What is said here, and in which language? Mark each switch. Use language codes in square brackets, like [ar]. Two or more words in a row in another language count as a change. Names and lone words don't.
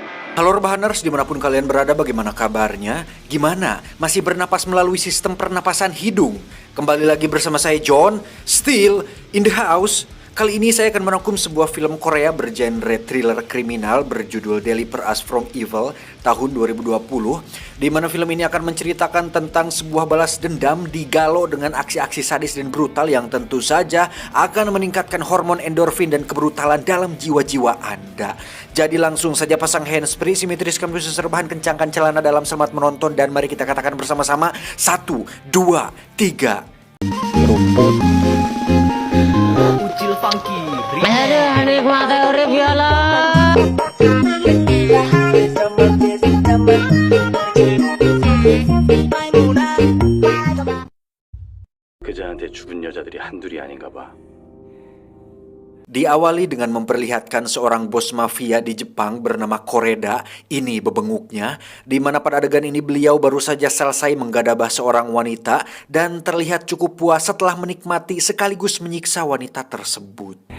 [id] Halo Rebahaners, dimanapun kalian berada, bagaimana kabarnya? Gimana? Masih bernapas melalui sistem pernapasan hidung? Kembali lagi bersama saya John, [en] still in the house. [id] Kali ini saya akan merangkum sebuah film Korea bergenre thriller kriminal berjudul Deliver Us From Evil tahun 2020, di mana film ini akan menceritakan tentang sebuah balas dendam digalau dengan aksi-aksi sadis dan brutal yang tentu saja akan meningkatkan hormon endorfin dan kebrutalan dalam jiwa-jiwa Anda. Jadi langsung saja pasang handsfree, simetriskan posisi serbahan, kencangkan celana dalam, selamat menonton, dan mari kita katakan bersama-sama 1, 2, 3. Ucil Funky Aduh, nikmati urip ya Allah. [ko] 그자한테 죽은 여자들이 한둘이 아닌가 봐. [id] Diawali dengan memperlihatkan seorang bos mafia di Jepang bernama Koreda, ini bebenguknya, di mana pada adegan ini beliau baru saja selesai menggadabah seorang wanita dan terlihat cukup puas setelah menikmati sekaligus menyiksa wanita tersebut.